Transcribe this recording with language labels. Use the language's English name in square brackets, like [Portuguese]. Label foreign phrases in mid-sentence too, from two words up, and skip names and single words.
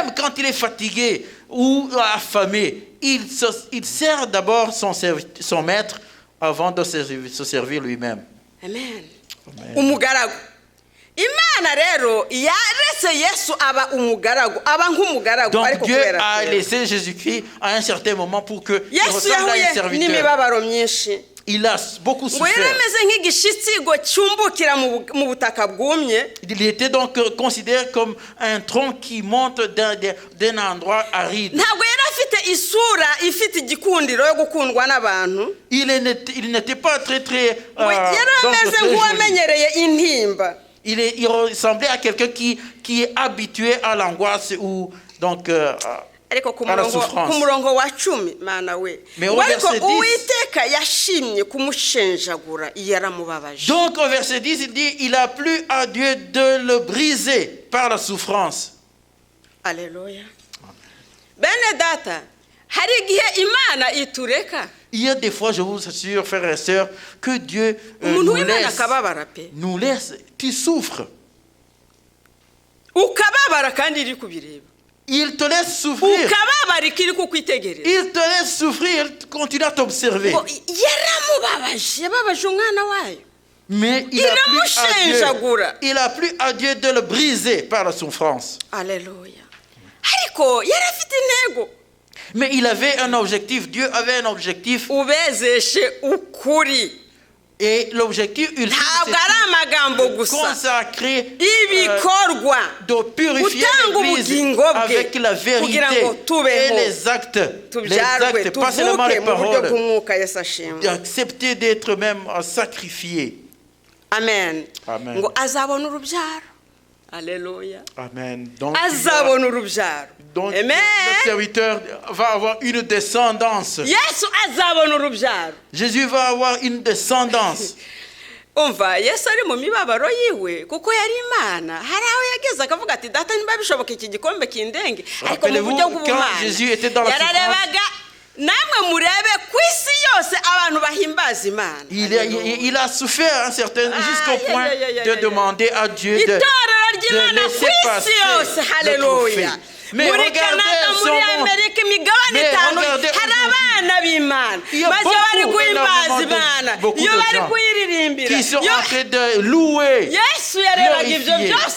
[French] Même quand il est fatigué ou affamé, il sert d'abord son maître avant de se servir lui-même. [Kinyarwanda] Amen. Umugaragu. Imana rero yaretse Yesu aba umugaragu, aba nk'umugaragu. [French] Donc Dieu a laissé Jésus-Christ à un certain moment pour que il [Kinyarwanda] Yesu [French] ressemble à un [Kinyarwanda] yahuye [French] serviteur. [Kinyarwanda] n'imibabaro myinshi. [French] Il a beaucoup [Kinyarwanda] Ngo yari [French] souffert. [Kinyarwanda] ameze nk'igishitsi ngo cyumbukira mu butaka bwumye. [French] Il était donc considéré comme un tronc qui monte d'un endroit aride. [Kinyarwanda] Ntabwo yari afite isura ifite igikundiro yo gukundwa n'abantu. [French] Il n'était pas très [Kinyarwanda] yari ameze nk'uwamenyereye intimba. [French] Il ressemblait à quelqu'un qui est habitué à l'angoisse ou Donc, [Kinyarwanda] ariko ku [French] à la souffrance. [Kinyarwanda] murongo wa 10 mana we [French] Mais au [Kinyarwanda] ngo ariko [French] verset 10, [Kinyarwanda] Uwiteka yashimye kumushenjagura yaramubabaje. [French] donc au verset 10, il dit, il a plu à Dieu de le briser par la souffrance. Alléluia. [Kinyarwanda] Bene data, hari igihe Imana itureka. [French] Il y a des fois, je vous assure, frères et sœurs, que Dieu [Kinyarwanda] Umuntu w'Imana akababara pe. [French] nous laisse, tu souffres. [Kinyarwanda] Ukababara kandi iri kubireba. [French] Il te laisse souffrir. [Kinyarwanda] Ukababara ikiri kukwitegereza. [French] Il te laisse souffrir, il continue à t'observer. [Kinyarwanda] Yaramubabaje, yababaje umwana wayo. [French] Mais il a plu à Dieu de le briser par la souffrance. Alléluia. [Kinyarwanda] Ariko yarafite intego. [French] Mais il avait un objectif, Dieu avait un objectif. [Kinyarwanda] Ubezeshe ukuri. [French] Et l'objectif ultime, c'est de consacrer, de purifier l'Église avec la vérité et les actes, pas seulement les paroles, d'accepter d'être même sacrifié. Amen. Amen. Alléluia. Amen. Donc, Amen. le serviteur va avoir une descendance. Jésus va avoir une descendance. [Kinyarwanda] Umva Yesu ari mu mibabaro yiwe kuko yari Imana hari aho yageze akavuga ati data niba bishoboka iki gikombe kindenge ariko mu buryo bw'ubumana yararebaga namwe murebe kwisi yose abantu bahimbaza Imana. [French] Il a souffert un certain jusqu'au point de demander à Dieu de laisser passer le trophée. Mais regardez son monde. Mais regardez il y a beaucoup de gens qui sont en train de louer, glorifier.